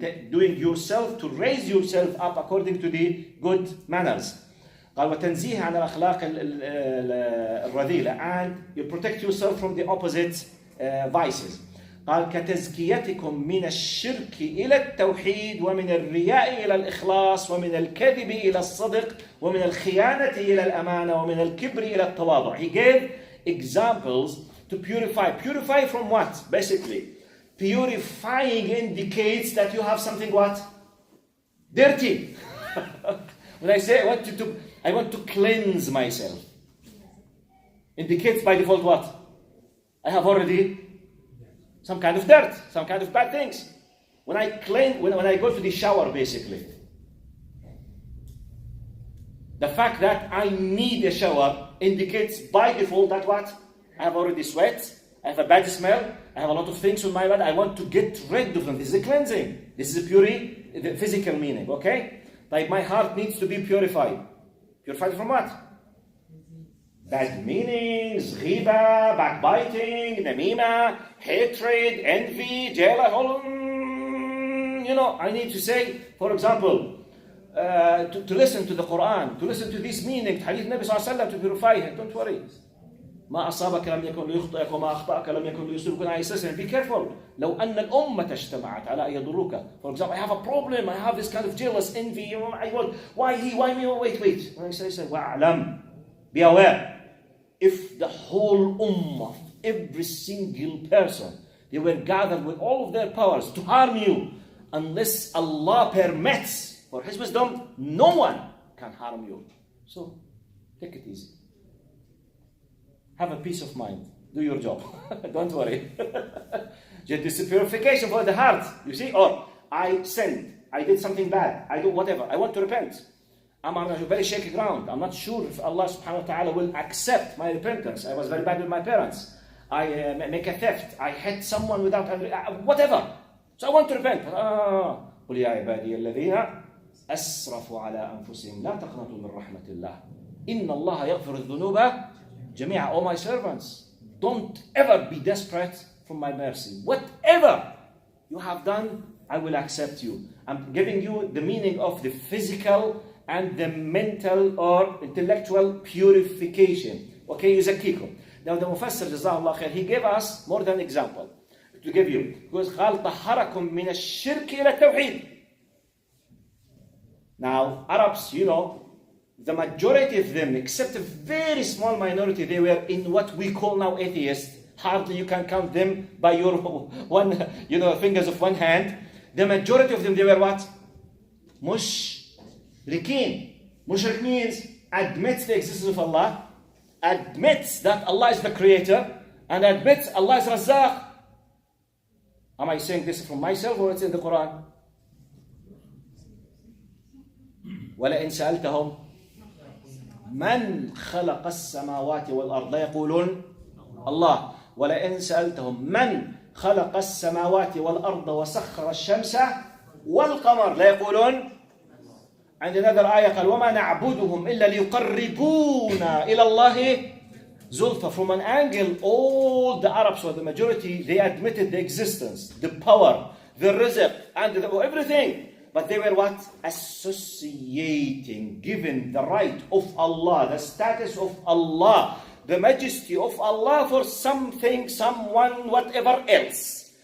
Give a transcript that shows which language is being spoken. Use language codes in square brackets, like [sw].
[en] Doing yourself to raise yourself up according to the good manners. [ar] قال وتنزيه عن الأخلاق الرذيلة, [en] and you protect yourself from the opposite vices. [ar] قال كتزكيتكم من الشرك إلى التوحيد ومن الرياء إلى الإخلاص ومن الكذب إلى الصدق ومن الخيانة إلى الأمانة ومن الكبر إلى التواضع. [en] He gave examples to purify. Purify from what? Basically, purifying indicates that you have something what? Dirty. When I say I want to cleanse myself, indicates by default what? I have already some kind of dirt, some kind of bad things. When I go to the shower, basically, the fact that I need a shower indicates by default that what? I have already sweat, I have a bad smell. I have a lot of things on my body. I want to get rid of them. This is a cleansing. This is a the physical meaning, okay? Like my heart needs to be purified. Purified from what? Bad meanings, ghiba, backbiting, namima, hatred, envy, jealousy. I need to say, for example, to listen to the Quran, to listen to this meaning, Hadith Nabi Sallallahu Alaihi Wasallam, to purify him. Don't worry. [ar] ما أصابك لم يكن ليخطئك وما أخطأك لم يكن ليصيبك. [en] Be careful. [ar] لو أن الأمة اجتمعت على أن يضروك. [en] For example, I have a problem. I have this kind of jealous envy. I want, why he, why me? Wait. When I say, وَأَعْلَمْ. Be aware. If the whole ummah, every single person, they were gathered with all of their powers to harm you, unless Allah permits for His wisdom, no one can harm you. So, take it easy. Have a peace of mind. Do your job. Don't worry. This is purification for the heart. You see? Or I sinned. I did something bad. I do whatever. I want to repent. I'm on a very shaky ground. I'm not sure if Allah subhanahu wa ta'ala will accept my repentance. I was very bad with my parents. I make a theft. I hit someone without whatever. So I want to repent. [ar] قل يا عبادي الذين أسرفوا على أنفسهم لا تقنطوا من رحمة الله إن الله يغفر الذنوب جميعا. [en] All my servants, don't ever be desperate from my mercy. Whatever you have done, I will accept you. I'm giving you the meaning of the physical and the mental or intellectual purification. Okay, يزكيكم. Now the Mufassir [ar] جزاه الله خير, [en] he gave us more than an example to give you. [ar] Because قال طهركم من الشرك إلى التوحيد. [en] Now Arabs, the majority of them, except a very small minority, they were in what we call now atheists. Hardly you can count them by your fingers of one hand. The majority of them, they were what? Mushrikeen. Mushrik means admits the existence of Allah, admits that Allah is the creator, and admits Allah is Razzaq. Am I saying this from myself or it's in the Quran? [ar] وَلَئِنْ سَأَلْتَهُمْ من خلق السماوات والأرض لا يقولون الله ولئن سألتهم من خلق السماوات والأرض وسخر الشمس والقمر لا يقولون. عند another آية قال وما نعبدهم إلا ليقربونا إلى الله زلفى. [en] From an angle, all the Arabs, or the majority, they admitted the existence, the power, the rizq, and everything. But they were what? Associating, given the right of Allah, the status of Allah, the majesty of Allah for something, someone, whatever else.